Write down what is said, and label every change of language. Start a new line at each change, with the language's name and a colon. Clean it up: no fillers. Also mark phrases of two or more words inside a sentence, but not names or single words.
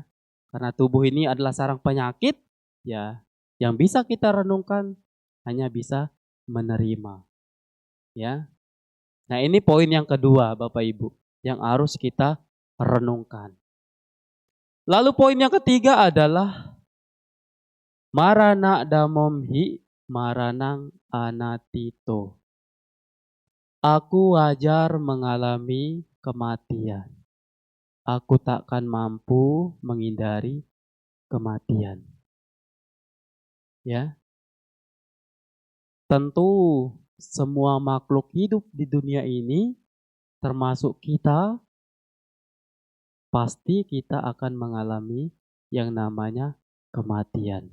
Indonesian: Karena tubuh ini adalah sarang penyakit, ya, yang bisa kita renungkan hanya bisa menerima. Ya. Nah, ini poin yang kedua, Bapak Ibu, yang harus kita renungkan. Lalu poin yang ketiga adalah
Pali: marana damomhi maranang anatito.
Indonesian: Aku wajar mengalami kematian. Aku takkan mampu menghindari kematian. Ya. Tentu semua makhluk hidup di dunia ini termasuk kita, pasti kita akan mengalami yang namanya kematian.